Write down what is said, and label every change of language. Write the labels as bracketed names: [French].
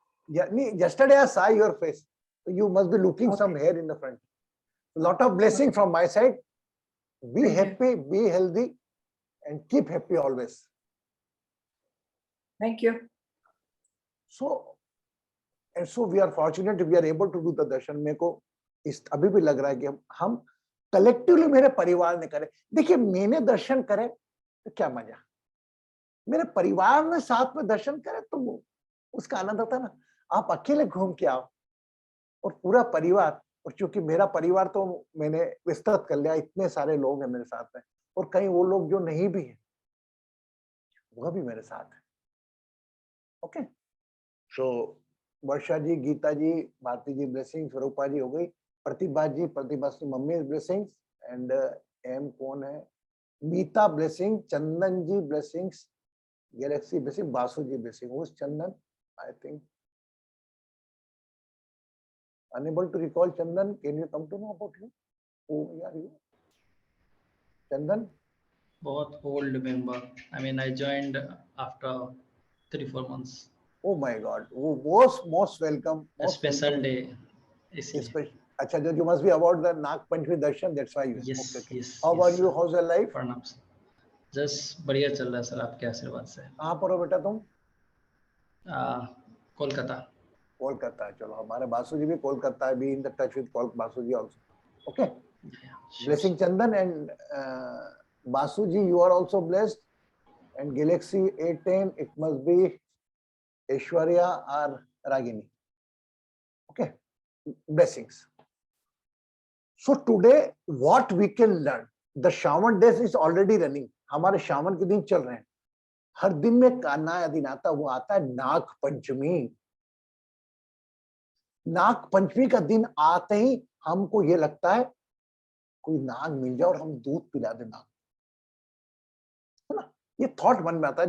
[English] Yeah, yesterday I saw your face. You must be looking some hair in the front. A lot of blessing from my side. Be happy, be healthy, and keep happy always. Thank you. So we are fortunate we are able to do the darshan. [Hindi] मेरे को इस अभी भी लग रहा है कि हम कलेक्टिवली मेरे परिवार ने करे. देखिए मैंने दर्शन करे तो क्या मजा, मेरे परिवार ने साथ में दर्शन करे तो उसका आनंद होता ना. आप अकेले घूम के आओ और पूरा परिवार, और चूंकि मेरा परिवार तो मैंने विस्तृत कर लिया, इतने सारे लोग हैं मेरे साथ में, और कहीं वो लोग जो नहीं भी है वह भी मेरे साथ है. ओके. सो वर्षा जी, गीता जी, भारती जी ब्लेसिंग्स, रूपा जी हो गई, प्रतिभा जी, प्रतिभा की मम्मी ब्लेसिंग्स, एंड एम कौन है, मीता ब्लेसिंग, चंदन जी ब्लेसिंग्स, गैलेक्सी ब्लेसिंग, बासु जी ब्लेसिंग. [English] वो Chandan, I think unable to recall. Chandan, can you come to know about you? Who are you? Chandan? Both old member. I mean, I joined after 3-4 months. Oh my God! Most welcome. A special day. [Hindi] अच्छा, जो [English] you must be about the Nag Panchami darshan. That's why you. Yes, okay. yes. How yes, are you? How's your life? [Hindi] प्रणाम sir. Just बढ़िया चल रहा है sir, आपके आशीर्वाद से. कहाँ पर हो बेटा तुम? कोलकाता. कोलकाता. चलो, हमारे बासु जी भी कोलकाता है. [English] Be in the touch with Basu ji also. Okay. Sure. Blessing Chandan and Basu ji, you are also blessed. And Galaxy A10, it must be Aishwarya or Ragini. Okay. Blessings. So today, what we can learn, the Shravan days is already running. [Hindi] हमारे श्रावण के दिन चल रहे हैं. हर दिन में एक नया दिन आता, वो आता है नाग पंचमी. नाग पंचमी का दिन आते ही हमको ये लगता है कोई नाग मिल जाए और हम दूध पिला दे नाग, है ना. ये थॉट मन में आता है.